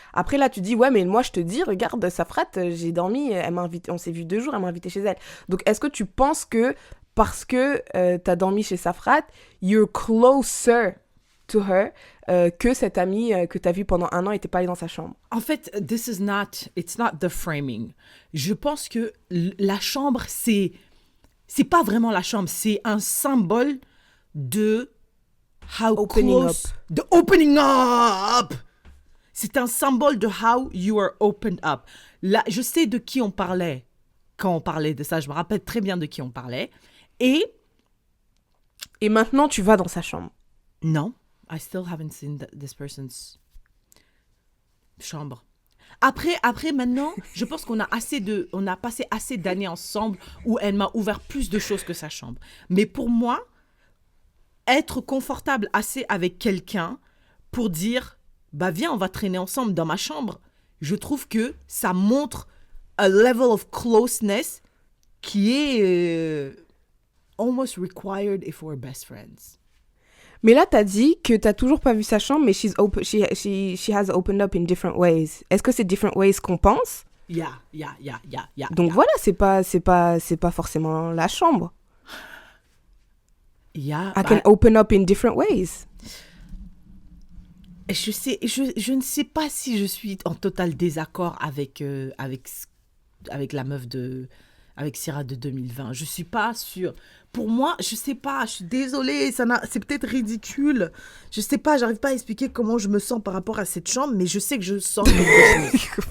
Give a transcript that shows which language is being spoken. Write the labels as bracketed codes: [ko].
[fr] Après, là, tu dis, ouais, mais moi, je te dis, regarde, Safrat, j'ai dormi, elle m'a invité, on s'est vu 2 jours, elle m'a invité chez elle. Donc, est-ce que tu penses que, parce que t'as dormi chez Safrat, [en] you're closer to her [fr] que cette amie que t'as vue pendant 1 an et t'es pas allée dans sa chambre? En fait, [en] it's not the framing. [fr] Je pense que la chambre, c'est pas vraiment la chambre, c'est un symbole de [en] opening up. [fr] C'est un symbole de [en] how you are opened up. [fr] Là, je sais de qui on parlait quand on parlait de ça, je me rappelle très bien de qui on parlait. Et maintenant, tu vas dans sa chambre? Non. [en] I still haven't seen this person's chambre. [fr] Après, maintenant, je pense qu'on a passé assez d'années ensemble où elle m'a ouvert plus de choses que sa chambre. Mais pour moi, être confortable assez avec quelqu'un pour dire, bah viens, on va traîner ensemble dans ma chambre. Je trouve que ça montre [en] a level of closeness [fr] qui est [en] almost required if we're best friends. [fr] Mais là, t'as dit que t'as toujours pas vu sa chambre, mais [en] she has opened up in different ways. [fr] Est-ce que c'est [en] different ways [fr] qu'on pense? [en] Yeah. [fr] Donc voilà, c'est pas forcément la chambre. [en] Yeah, I can open up in different ways. [fr] Je ne sais pas si je suis en total désaccord avec la meuf avec Syrah de 2020. Je suis pas sûre. Pour moi, je sais pas, je suis désolée, c'est peut-être ridicule. Je sais pas, j'arrive pas à expliquer comment je me sens par rapport à cette chambre, mais je sais que je sens quelque chose.